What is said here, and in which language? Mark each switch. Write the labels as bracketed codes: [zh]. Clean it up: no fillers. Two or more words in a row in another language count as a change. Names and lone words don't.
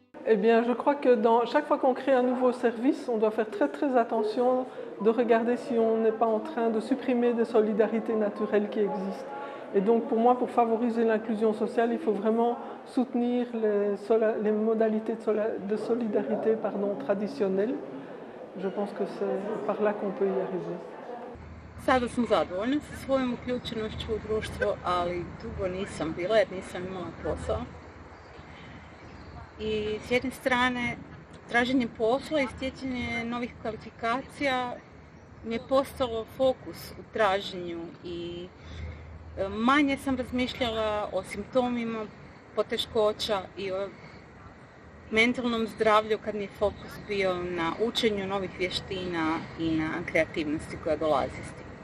[fr] Eh bien, je crois que chaque fois qu'on crée un nouveau service, on doit faire très très attention de regarder si on n'est pas en train de supprimer des solidarités naturelles qui existent. Et donc pour moi, pour favoriser l'inclusion sociale, il faut vraiment soutenir les modalités de solidarité traditionnelles. Je pense que c'est par là qu'on peut y arriver. [hr] Sada sam zadovoljna sa svojom uključenošću u društvo, ali dugo nisam bila jer nisam imala posao. I s jedne strane, traženje posla i stjecanje novih kvalifikacija mi je postalo fokus u traženju i manje sam razmišljala o simptomima poteškoća i o mentalnom zdravlju kad mi je fokus bio na učenju novih vještina i na kreativnosti koja dolazi s tim.